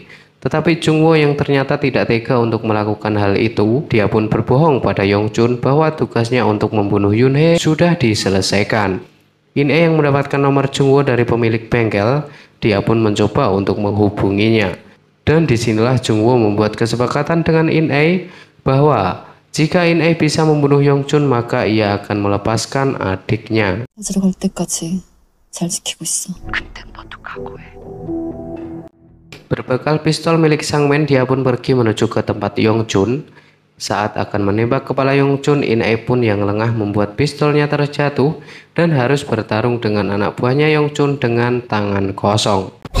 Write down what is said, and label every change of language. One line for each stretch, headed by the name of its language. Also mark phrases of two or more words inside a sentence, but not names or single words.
Indonesian: Tetapi Jungwoo yang ternyata tidak tega untuk melakukan hal itu, dia pun berbohong pada Yongchun bahwa tugasnya untuk membunuh Yunhee sudah diselesaikan. Inai yang mendapatkan nomor Jungwoo dari pemilik bengkel, dia pun mencoba untuk menghubunginya. Dan disinilah Jungwoo membuat kesepakatan dengan Inai bahwa jika Inai bisa membunuh Yongchun, maka ia akan melepaskan adiknya.
Korean: 찾으러 갈 때까지 잘 지키고 있어.
Indonesian: Berbekal pistol milik Sangmen, dia pun pergi menuju ke tempat Yongchun. Saat akan menembak kepala Yongchun, Inai pun yang lengah membuat pistolnya terjatuh dan harus bertarung dengan anak buahnya Yongchun dengan tangan kosong.